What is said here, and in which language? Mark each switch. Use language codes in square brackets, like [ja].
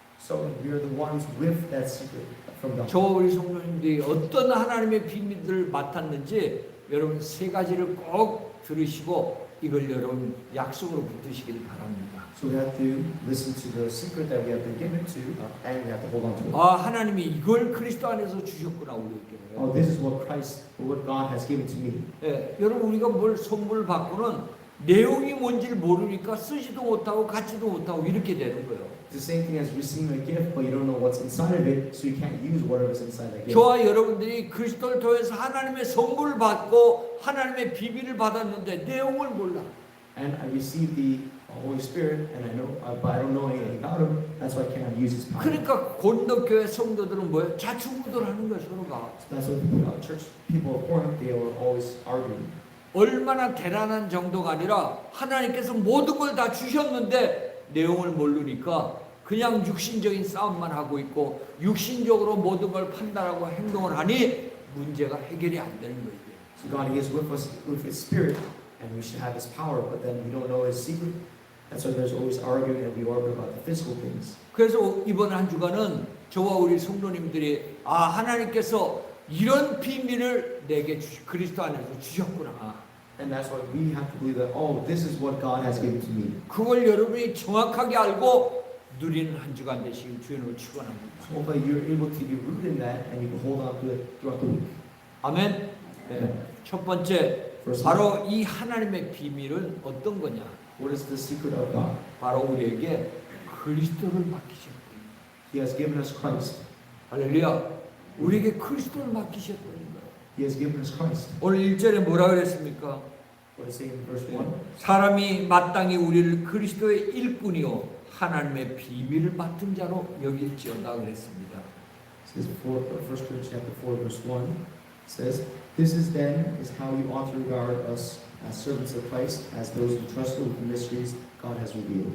[en] So we are the ones with that secret from God. [ko] 저와 우리 성도님들이 어떤 하나님의 비밀들을 맡았는지 여러분 세 가지를 꼭 들으시고 이걸 여러분 약속으로 붙드시길 바랍니다. [en] So we have to listen to the secret that we have been given to, and we have to hold on to it. [ko] 아, 하나님이 이걸 그리스도 안에서 주셨구나 우리에게. [en] Oh, this is what Christ, what God has given to me. [ko] 예, 여러분 우리가 뭘 선물 받고는 내용이 뭔지를 모르니까 쓰지도 못하고 갖지도 못하고 이렇게 되는 거예요. [en] It's the same thing as receiving a gift, but you don't know what's inside of it, so you can't use whatever's inside that gift. [ko] 저와 여러분들이 그리스도를 통해서 하나님의 선물을 받고 하나님의 비밀을 받았는데 내용을 몰라. [en] And I received the Holy Spirit, and I know, but I don't know anything about Him. That's why I cannot use His power. [ko] 그러니까 고린도 교회 성도들은 뭐예요? 자충우돌하는 거예요 서로가. [en] That's what church people of Corinth, they were always arguing. [ko] 얼마나 대단한 정도가 아니라 하나님께서 모든 걸 다 주셨는데 내용을 모르니까 그냥 육신적인 싸움만 하고 있고 육신적으로 모든 걸 판단하고 행동을 하니 문제가 해결이 안 되는 거예요. [en] So God is with us with His Spirit, and we should have His power, but then we don't know His secret. That's why there's always arguing, and we argue about the physical things. [ko] 그래서 이번 한 주간은 저와 우리 성도님들이 하나님께서 이런 비밀을 내게 그리스도 안에서 주셨구나. [en] And that's why we have to believe that, oh, this is what God has given to me. [ko] 그걸 여러분이 정확하게 알고 누리는 한 주간 되시길 주님으로 축원합니다. [en] So hopefully you're able to be rooted in that, and you can hold on to it throughout the week. [ko] 아멘. 네. 첫 번째 [en] First, [ko] 바로 이 하나님의 비밀은 어떤 거냐? [en] what is the secret of God? [ko] 바로 우리에게 그리스도를 맡기셨다. [en] He has given us Christ. [ko] 할렐루야. 우리에게 그리스도를 맡기셨다는 거예요. [en] He has given us Christ. [ko] 오늘 1절에 뭐라 그랬습니까? [en] What does it say in verse 1? [ko] 사람이 마땅히 우리를 그리스도의 일꾼이요 하나님의 비밀을 맡은 자로 여길지어다 그랬습니다. [en] It says 1 Corinthians chapter 4 verse 1 says, "This is then is how you ought to regard us as servants of Christ, as those entrusted with the mysteries God has revealed."